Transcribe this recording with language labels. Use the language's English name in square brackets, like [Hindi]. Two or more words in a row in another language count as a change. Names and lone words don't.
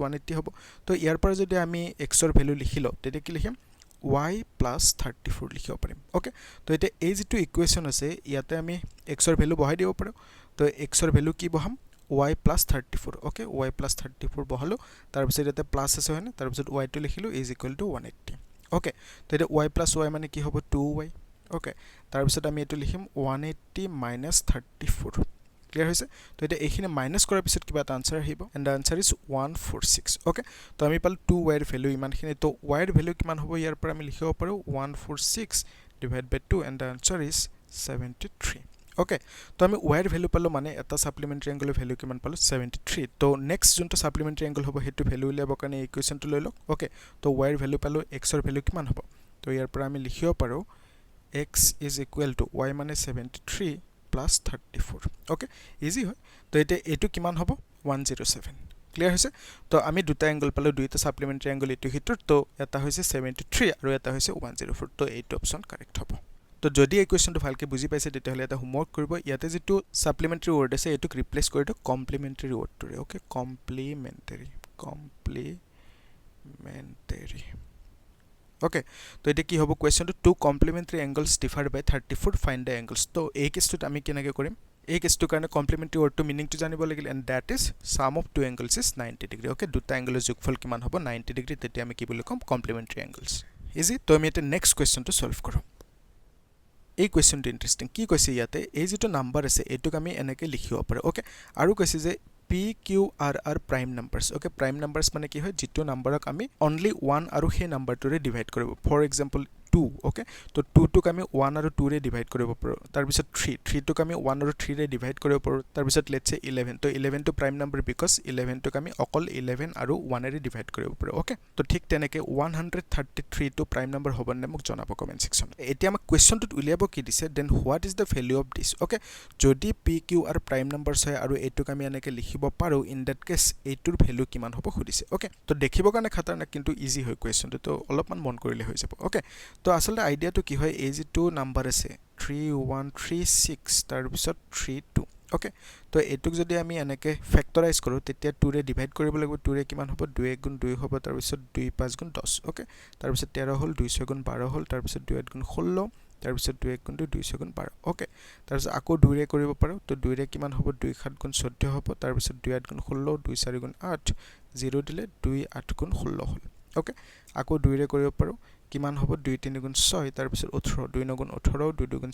[Assamese] 180 হ'ব তো ইয়াৰ পৰা যদি আমি x ৰ ভ্যালু লিখিলো তেতিয়া কি লিখিম y + 34 লিখিব পাৰিম ওকে তো এটা এই যেটো ইকুৱেচন আছে ইয়াতে আমি x ৰ ভ্যালু বহাই দিব পাৰো তো x ৰ ভ্যালু কি বহাম y + 34 ওকে y + 34 বহালো তাৰ পিছত এটা প্লাস আছে হয়নে তাৰ পিছত y টো লিখিলো = 180 ওকে তো এটা y + y মানে কি হ'ব 2y ওকে তাৰ পিছত আমি এটো লিখিম 180 - 34 ক্লিয়াৰ হৈছে তো এটা এইখিনি মাইনাস কৰাৰ পিছত কিবা এটা আনসাৰ আহিব and the answer is 146 ওকে তো আমি পাল 2y ৰ ভ্যালু ইমানখিনি তো y ৰ ভ্যালু কিমান হ'ব ইয়াৰ পৰা আমি লিখিব পাৰো 146 [English] divided by 2 and the answer is [Assamese] 73. Okay, তো আমি y এর ভ্যালু পালো মানে এটা সাপ্লিমেন্টারি অ্যাঙ্গেলৰ ভ্যালু কিমান পালো 73. তো নেক্সট যোনটো [English] supplementary angle [Assamese] হ'ব হেতু ভ্যালু উলিয়াব কাৰণে এই ইকুৱেশ্যনটো লৈ লওক ওকে তো y এর ভ্যালু পালো x এর ভ্যালু কিমান হ'ব তো ইয়াৰ পৰা আমি লিখিব পাৰো [English] x is equal to y [Assamese] মানে 73 plus 34 ওকে ইজি হয় তো এটা এটো কিমান হ'ব 107 ক্লিয়ার হৈছে তো আমি দুটা অ্যাঙ্গেল পালো দুইটা [English] supplementary angle [Assamese] এটো হিতৰ তো এটা হৈছে 73 আৰু এটা হৈছে 104 তো এইটো [English] option correct [Assamese] হ'ব তো যদি এই কোৱেশ্যনটো ভালকে বুজি পাইছে তেতিয়াহলে এটা হোমৱৰ্ক কৰিব ইয়াতে যেটো [English] supplementary word [Assamese] আছে এটোক ৰিপ্লেস কৰি দিও কমপ্লিমেন্টারি ওয়ার্ডটোৰে ওকে কমপ্লিমেন্টারি ওকে তো এটা কি হ'ব কোৱেশ্যনটো [English] two complementary angles differ by 34 find the angles [Assamese] তো এই কেছটোত আমি কেনেকৈ কৰিম এই কেছটোৰ কাৰণে কমপ্লিমেন্টারি ওয়ার্ডটো মিনিংটো জানিব লাগিল [English] and that is sum of two angles is 90 degree [Assamese] ওকে দুটা অ্যাঙ্গেলৰ যোগফল কিমান হ'ব 90 ডিগ্ৰী তেতিয়া আমি কি বুলি কম [English] complementary angles easy [Assamese] তো আমি এটা নেক্সট কোৱেশ্যনটো সলভ কৰো এই কোৱেশ্যনটো ইন্টাৰেষ্টিং কি কৈছে ইয়াতে এই যেটো নাম্বাৰ আছে এটোক আমি এনেকৈ লিখিব পাৰো ওকে আৰু কৈছে যে [English] P, Q, R are prime numbers. [Assamese] Okay, [English] prime numbers [Assamese] মানে কি হয় যেটো নাম্বাৰক আমি only 1 আৰু সেই নাম্বাৰটোৰে ডিভাইড কৰিব [English] for example [Assamese] 2 okay তো 2 টোক আমি 1 আৰু 2 ৰে ডিভাইড কৰিব পাৰো তাৰ পিছত 3 টোক আমি 1 আৰু 3 ৰে ডিভাইড কৰিব পাৰো তাৰ পিছত [English] let's say [Assamese] 11 তো 11 টো [English] prime number because [Assamese] 11 টোক আমি অকল 11 আৰু 1 ৰে ডিভাইড কৰিব পাৰো ওকে তো ঠিক তেনেকৈ 133 টো [English] prime number [Assamese] হ'ব নে মোক জনাব [English] comment section [Assamese] এতিয়া আমাক কোৱেশ্যনটোত উলিয়াব কি দিছে [English] then what is the value of this [Assamese] ওকে যদি P, Q আৰু [English] prime numbers [Assamese] হয় আৰু এটোক আমি এনেকৈ লিখিব পাৰো [English] in that case [Assamese] এইটোৰ ভ্যালু কিমান হ'ব খুদিছে ওকে তো দেখিব কাৰণে খতৰনাক কিন্তু ইজি হয় কোৱেশ্যনটো তো অলপমান মন কৰিলে হৈ যাব ওকে তো আসলে আইডিয়াটো কি হয় এই যেটো নাম্বাৰ আছে 3136 তাৰ পিছত 32 ওকে তো এটুক যদি আমি এনেকৈ ফ্যাক্টৰাইজ কৰো তেতিয়া 2 ৰে ডিভাইড কৰিব লাগিব 2 ৰে কিমান হ'ব 2 1 গুণ 2 হ'ব তাৰ পিছত 2 5 গুণ 10 ওকে তাৰ পিছত 13 হ'ল 2 6 গুণ 12 হ'ল তাৰ পিছত 2 8 গুণ 16 তাৰ পিছত 2 1 গুণ 2 6 গুণ 12 ওকে তাৰ পিছত আকৌ 2 ৰে কৰিব পাৰো তো 2 ৰে কিমান হ'ব 2 7 গুণ 14 হ'ব তাৰ পিছত 2 8 গুণ 16 2 4 গুণ 8 0 দিলে 2 8 গুণ 16 হ'ল ওকে আকৌ 2 ৰে কৰিব পাৰো কিমান হ'ব 2 3 গুণ 6 তাৰ পিছত 18 2 9 গুণ 18 2 2 গুণ